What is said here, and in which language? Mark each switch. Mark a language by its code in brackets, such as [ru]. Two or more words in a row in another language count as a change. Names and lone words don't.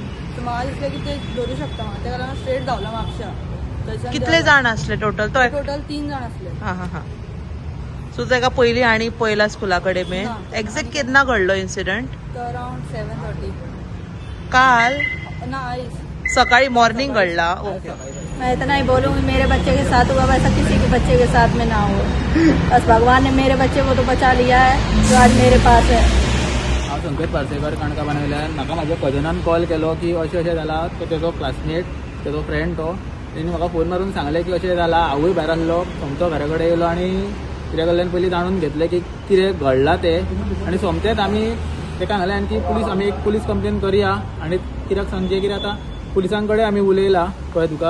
[kok] सो म्हाका दिसलें की ते धरूं शकता म्हाका. तेका लागून स्ट्रेट धांवलो म्हापशा. थंयच्यान कितले जाण आसले टोटल? तो टोटल 3 जाण आसले. हां हां हां. सो तेका पयलीं आनी पयला स्कुला कडेन बी ना. एक्झॅक्ट केन्ना घडलो इन्सिडंट? तो अराउंड 7:30 काल ना आयज सकाळी मॉर्निंग घडला. ओके. [hi] मैं इतना ही बोलूँगी मेरे बच्चे के साथ हुआ वैसा किसी के बच्चे के साथ में ना हो. बस भगवान ने मेरे बच्चे को तो बचा लिया है जो आज मेरे पास है. [kok] हांव संकेत पार्सेकर काणकाबान वयल्यान. म्हाका म्हाज्या कजनान कॉल केलो की अशें अशें जालां. तो तेजो क्लासमेट तेजो फ्रेंड तो तेणी म्हाका फोन मारून सांगलें की अशें जालां. हांवूय भायर आसलो. सोमतो घरा कडेन येयलो आनी कित्या कडल्यान पयलीं जाणून घेतलें की कितें घडलां तें. आनी सोमतेच आमी ताका सांगलें आनी आमी एक [en] police complain [kok] करया आनी कित्याक सांगचें कितें आतां पुलिसां कडेन आमी उलयला कळ्ळें तुका.